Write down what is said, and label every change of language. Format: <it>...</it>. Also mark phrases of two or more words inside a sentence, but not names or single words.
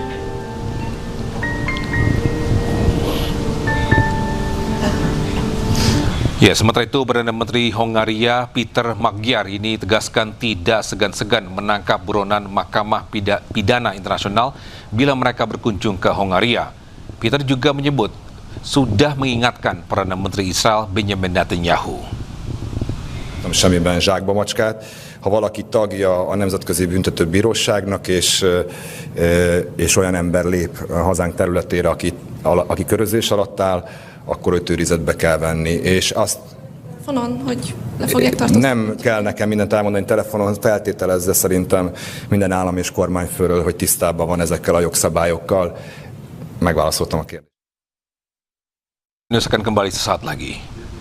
<id>Ya, sementara itu Perdana Menteri Hongaria Peter Magyar ini tegaskan tidak segan-segan menangkap buronan Mahkamah Pidana Internasional bila mereka berkunjung ke Hongaria. Peter juga menyebut sudah mengingatkan Perdana Menteri Israel Benjamin Netanyahu.</id> <hu>Semmiben zsákba macskát. Ha valaki tagja a Nemzetközi Büntetőbíróságnak és olyan ember lép hazánk területére, aki körözés alatt áll, akkor őt őrizetbe kell venni. És azt hogy le fogják tartóztatni? Nem kell nekem mindent elmondani telefonon, feltételezze szerintem minden állam és kormányfőről, hogy tisztában van ezekkel a jogszabályokkal. Megválaszoltam a kérdést.</hu> <id>Ini akan kembali sesaat lagi.</id>